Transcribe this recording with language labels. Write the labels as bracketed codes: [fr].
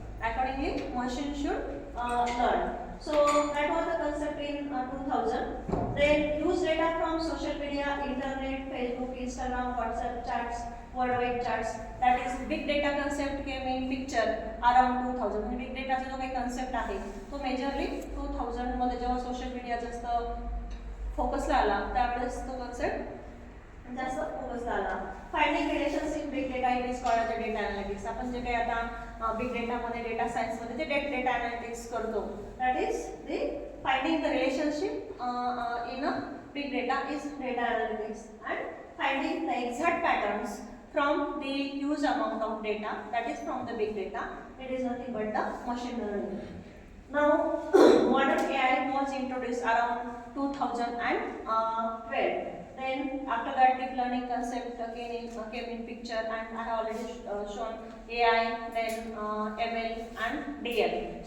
[en] Accordingly, machine should learn. So that was the concept in 2000. Then use data from social media, internet, Facebook, Instagram, WhatsApp chats, worldwide chats. That is big data concept came in picture around 2000. [mr] म्हणजे big data जो काही concept आहे तो majorly 2000 मध्ये जेव्हा social media जास्त फोकसला आला त्यावेळेस तो concept जास्त फोकसला आला. [en] Finding relations in big data it is called the data analytics. [mr] आपण जे काही आता बिग डेटा मध्ये डेटा सायन्स मध्ये जे डेटा अनालिटिक्स करतो, [en] That is the finding the relationship in a big data is data analytics, and finding the exact patterns from the huge amount of data, that is from the big data. It is nothing but the machine learning. Now modern AI was introduced around 2012. Then after that deep learning concept came in picture, and I have already shown AI, then ML and DL.